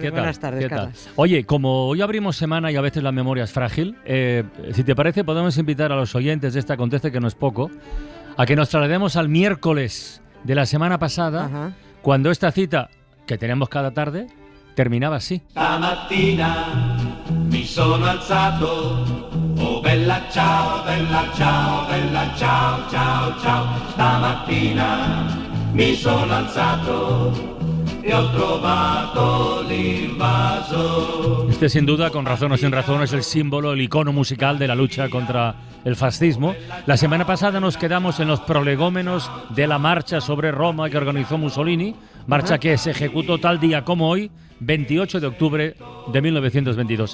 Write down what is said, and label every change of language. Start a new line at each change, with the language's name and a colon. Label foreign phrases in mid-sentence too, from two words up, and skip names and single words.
Spanish: Buenas tardes, ¿Qué tal? Carlos. Oye, como hoy abrimos semana y a veces la memoria es frágil, si te parece podemos invitar a los oyentes de esta Acontece que no es poco a que nos traslademos al miércoles de la semana pasada, Ajá. cuando esta cita que tenemos cada tarde terminaba así.
Italian: Stamattina mi sono alzato, oh bella ciao, bella ciao, bella ciao, ciao, ciao. Stamattina mi sono alzato e ho trovato l'invaso.
Spanish: Este sin duda, con razón o sin razón, es el símbolo, el icono musical de la lucha contra el fascismo. La semana pasada nos quedamos en los prolegómenos de la marcha sobre Roma que organizó Mussolini, marcha que se ejecutó tal día como hoy, 28 de octubre de 1922.